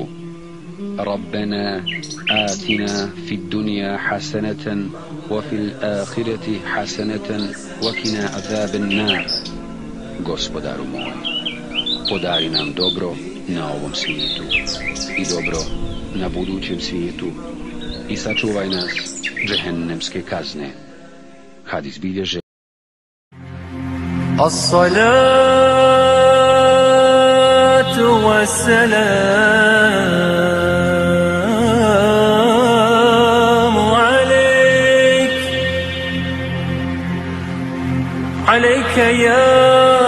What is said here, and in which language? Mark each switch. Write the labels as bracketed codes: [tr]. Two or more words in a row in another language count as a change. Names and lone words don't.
[ar] ربنا آتنا في الدنيا حسنة وفي الآخرة حسنة وقنا عذاب النار. [bs] Gospodaru moj, podari nam dobro na ovom svijetu i dobro na budućem svijetu i sačuvaj nas džehennemske kazne. Hadis bilježe [ar] الصلاة والسلام عليك يا